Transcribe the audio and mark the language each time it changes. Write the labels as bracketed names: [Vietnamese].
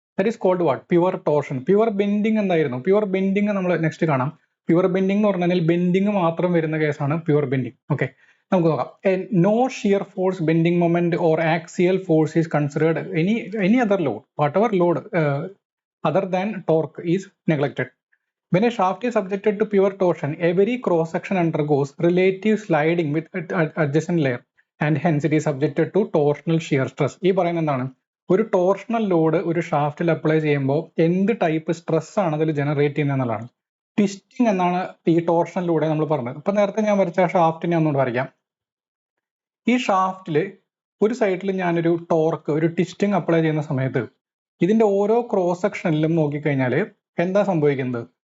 [English] That is called what? Pure torsion. [Malayalam] Pure bending എന്തായിരുന്നു? Pure bending നമ്മൾ next കാണാം. Pure bending എന്ന് പറഞ്ഞാൽ ബെൻഡിങ് മാത്രം വരുന്ന കേസാണ് പ്യുവർ ബെൻഡിങ്. ഓക്കെ, നമുക്ക് നോക്കാം. [English] No shear force, bending moment or axial force is considered any other load, whatever load other than torque is neglected. When a shaft is subjected to pure torsion, every cross section undergoes relative sliding with adjacent layer and hence it is subjected to torsional shear stress. [Malayalam] ഈ പറയുന്നത് എന്താണ്? ഒരു torsional load ഒരു ഷാഫ്റ്റിൽ apply ചെയ്യുമ്പോൾ എന്ത് type stress ആണ് അതിൽ generate ചെയ്യുന്നത് എന്നുള്ളതാണ്. ട്വിസ്റ്റിംഗ് എന്നാണ് ഈ ടോർഷണലിലൂടെ നമ്മൾ പറഞ്ഞത്. ഇപ്പൊ നേരത്തെ ഞാൻ വരച്ച ഷാഫ്റ്റിനെ ഒന്നുകൂടെ വരയ്ക്കാം. ഈ ഷാഫ്റ്റിൽ ഒരു സൈഡിൽ ഞാനൊരു ടോർക്ക്, ഒരു ട്വിസ്റ്റിംഗ് അപ്ലൈ ചെയ്യുന്ന സമയത്ത് ഇതിന്റെ ഓരോ ക്രോസ് സെക്ഷനിലും നോക്കിക്കഴിഞ്ഞാൽ എന്താ സംഭവിക്കുന്നത്?